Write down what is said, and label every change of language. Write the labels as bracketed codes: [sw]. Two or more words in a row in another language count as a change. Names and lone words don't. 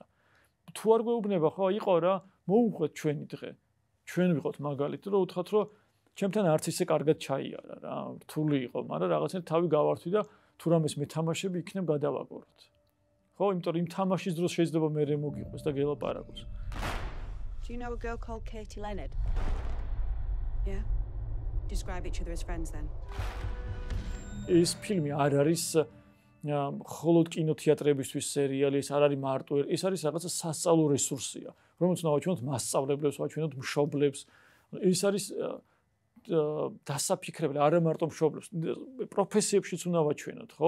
[ka] თუ არ გვეუბნება, ხო, იყო რა, მოუყვეთ ჩვენი დღე. ჩვენ ვიყოთ მაგალითი, რომ უთხრათ, რომ ჩემთან არც ისე კარგად ჩაიარა რა, რთული იყო, მაგრამ რაღაცნაირად თავი გავართვი და თუ რამეს მეთამაშები იქნებ გადავაგოროთ. ხო, იმიტომ რომ იმ თამაშის დროს შეიძლება მე მოგიყვეს და გელაპარაკოს. [en] Do you know a girl called Katie Leonard? Yeah. Describe each other as friends then. [ka] ეს ფილმი არ არის მხოლოდ კინოთეატრებისთვის სერიალი, ეს არ არის მარტო, ეს არის რაღაცა სასწავლო რესურსია, რომელიც უნდა ვაჩვენოთ მასწავლებლებს, ვაჩვენოთ მშობლებს. ეს არის დასაფიქრებელი, არა მარტო მშობლებს, პროფესიებშიც უნდა ვაჩვენოთ, ხო?